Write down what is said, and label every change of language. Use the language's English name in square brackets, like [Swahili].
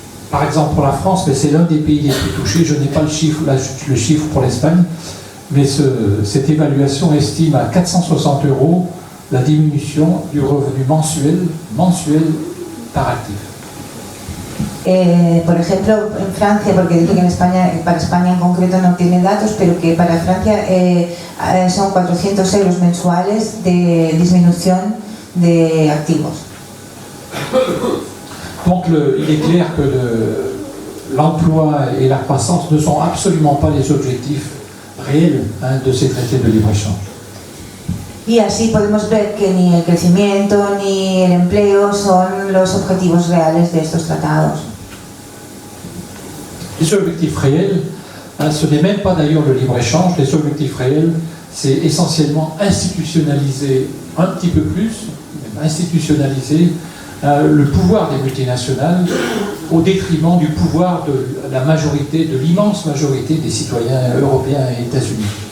[French] Par exemple, pour la France, c'est l'un des pays les plus touchés. Je n'ai pas le chiffre pour l'Espagne, mais cette évaluation estime à 460 € la diminution du revenu mensuel par actif. [Spanish] Por ejemplo, en Francia, porque dice que para España en concreto no tiene datos, pero que para Francia son 400 € mensuales de disminución de activos. [French] Donc il est clair que l'emploi et la croissance ne sont absolument pas les objectifs réels de ces traités de libre-échange. [Spanish] Y así podemos ver que ni el crecimiento ni el empleo son los objetivos reales de estos tratados. [French] Les objectifs réels, ce n'est même pas d'ailleurs le libre-échange, les objectifs réels, c'est essentiellement institutionnaliser un petit peu plus, institutionnaliser le pouvoir des multinationales au détriment du pouvoir de la majorité, de l'immense majorité des citoyens européens et états-unis.